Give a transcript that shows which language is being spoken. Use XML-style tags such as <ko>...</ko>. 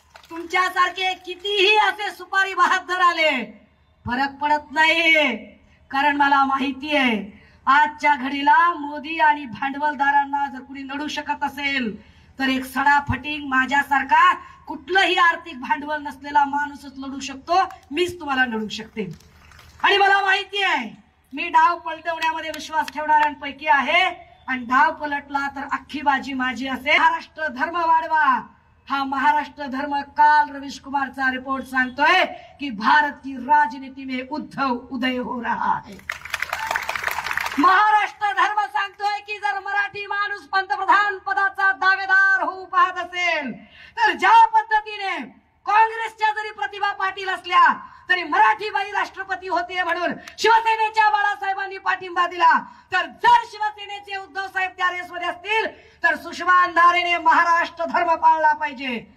<mr>तुमच्यासारखे कितीही असे सुपारी बहादर आले फरक पडत नाही, कारण मला माहिती आहे आजच्या घडीला मोदी आणि भांडवलदारांना जर कुणी लढू शकत असेल तर एक सडाफटिंग माझ्यासारखा कुठलंही आर्थिक भांडवल नसलेला माणूसच लढू शकतो. मीच तुम्हाला लढू शकते आणि मला माहिती आहे मी डाव पलटवण्यामध्ये विश्वास ठेवणाऱ्यांपैकी आहे आणि डाव पलटला तर अख्खी बाजी माझी असेल. महाराष्ट्र धर्म वाढवा, हा महाराष्ट्र धर्म काल रवीश कुमारचा रिपोर्ट सांगतोय की</mr> <hi>भारत की राजनीति में उद्धव उदय हो रहा है.</hi> <mr>महाराष्ट्र धर्म सांगतोय की जर मराठी माणूस पंतप्रधान पदाचा दावेदार होऊ पाहत असेल तर ज्या पद्धतीने काँग्रेसच्या जरी प्रतिभा पाटील असल्या तरी मराठी बाई राष्ट्रपती होते म्हणून शिवसेनेच्या बाळासाहेबांनी पाठिंबा दिला, तर जर शिवसेनेचे उद्धव साहेब त्या रेसमध्ये असतील तर सुषमा अंधारेने महाराष्ट्र धर्म पाळला पाहिजे.</mr>